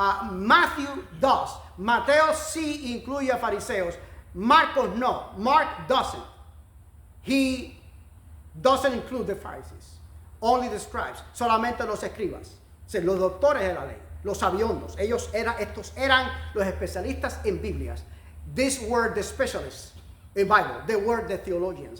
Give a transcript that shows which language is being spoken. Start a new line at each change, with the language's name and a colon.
English: Matthew does.
Spanish: Mateo sí incluye a fariseos. Marcos no.
English: Mark doesn't. He doesn't include the Pharisees. Only the scribes.
Spanish: Solamente los escribas. O sea, los doctores de la ley. Los sabiondos. Estos eran los especialistas en Biblias.
English: These were the specialists in Bible. They were the theologians.